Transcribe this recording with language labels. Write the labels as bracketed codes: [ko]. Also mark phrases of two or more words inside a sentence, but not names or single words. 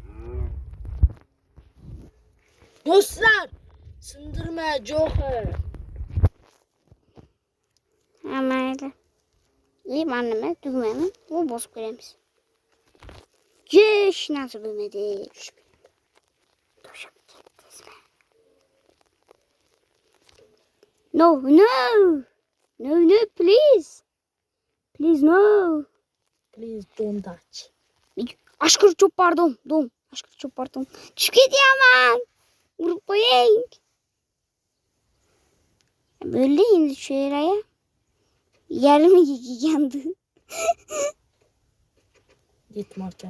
[uz] Do'stlar, sindirma Joker. Mayli. Mana nima tugmani bu bosib ko'ramiz. Hech narsa bo'lmadi. To'shib ketdingizmi? [en] No, please. Please, no. Please don't touch. [uz] Ashkir cho'pardim. Tushib ketyapman. Urib qo'ying. Bo'ldi endi shu yerga. Yarimiga kelgandi. Yetmarkan.